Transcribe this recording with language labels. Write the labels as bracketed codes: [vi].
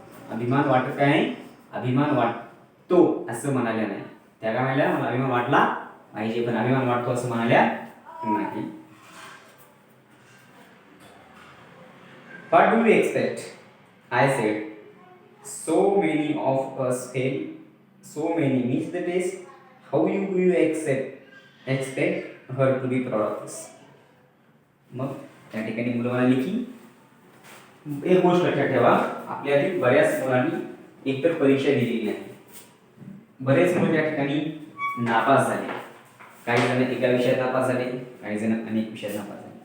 [mr] अभिमान वाटत काय नाही, अभिमान वाटतो असं म्हणाल्या नाही. त्या काय म्हणाल्या, मला अभिमान वाटला पाहिजे पण अभिमान वाटतो असं म्हणाल्या नाही. [en] What do you expect? I said, so many of us fail, so many miss the test. How do you expect her to be proud of us? [mr] मग त्या ठिकाणी मुलं म्हणाली की एक गोष्ट लक्षात ठेवा, आपल्यातील बऱ्याच मुलांनी एकतर परीक्षा दिलेली नाही. बरेच मुलं त्या ठिकाणी नापास झाले. काही जण एका विषयात नापास झाले, काही जण अनेक विषयात नापास झाले.